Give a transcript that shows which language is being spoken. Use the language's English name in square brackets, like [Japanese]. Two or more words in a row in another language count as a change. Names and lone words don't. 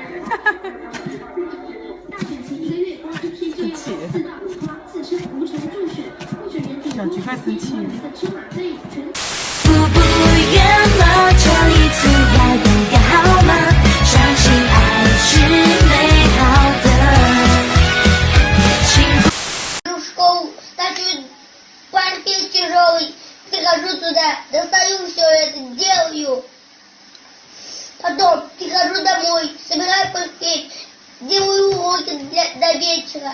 [Chinese] 小菊快生气了。不远了，这一次要勇敢好吗？相信爱是美好的。 [Russian] В школу, стачу паркет тяжелый, прихожу туда, достаю все это, делаю. Потом прихожу домой, собираю паркет, делаю уроки до вечера.